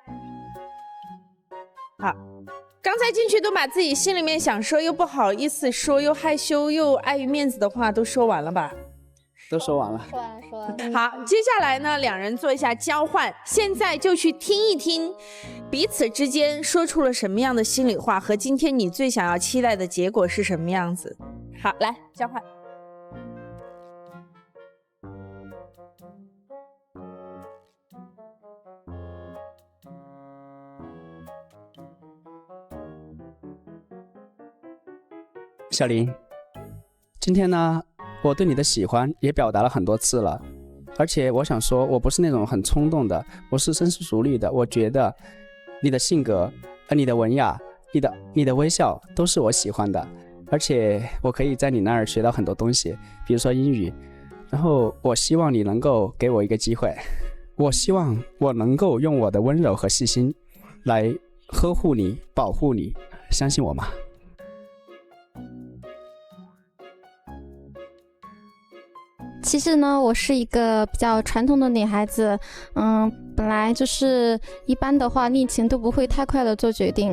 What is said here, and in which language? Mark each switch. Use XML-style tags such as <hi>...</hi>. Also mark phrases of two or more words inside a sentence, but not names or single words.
<zh>好，剛才進去都把自己心裡面想說又不好意思說又害羞又礙於面子的話都說完了吧？都說完了。說完。好，接下來呢，兩人做一下交換，現在就去聽一聽彼此之間說出了什麼樣的心裡話，和今天你最想要期待的結果是什麼樣子。好，來交換。小林，今天呢，我對你的喜歡也表達了很多次了，而且我想說，我不是那種很衝動的，我是深思熟慮的。我覺得你的性格、你的文雅、你的微笑都是我喜歡的，而且我可以在你那兒學到很多東西，比如說英語。然後我希望你能夠給我一個機會，我希望我能夠用我的溫柔和細心來呵護你、保護你，相信我嗎？其實呢，我是一個比較傳統的女孩子，本來就是一般的話，戀情都不會太快的做決定。</zh>